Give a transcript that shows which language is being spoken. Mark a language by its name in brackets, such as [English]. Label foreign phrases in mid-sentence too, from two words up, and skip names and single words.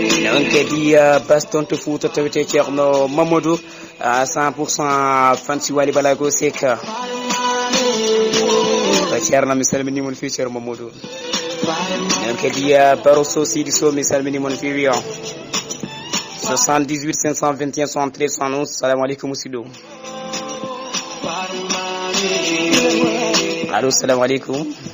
[Fula] Non kadi, uh, Bas toon to Fouta Tawete Ceerno Mamadou, uh, [French] cent pour cent [Fula] fansi Wally Ballago Seck. Uh, Ceerno, mi salminimon fewi Ceerno Mamadou. Non kadi, uh, Baro Sow Sidi Sow, mi salminimon fewi, [French] uh, soixante-dix-huit cinq cent vingt et un soixante-treize soixante-onze. [Arabic] السلام عليكم [Fula] musidɗo. [Arabic] Allo, السلام عليكم.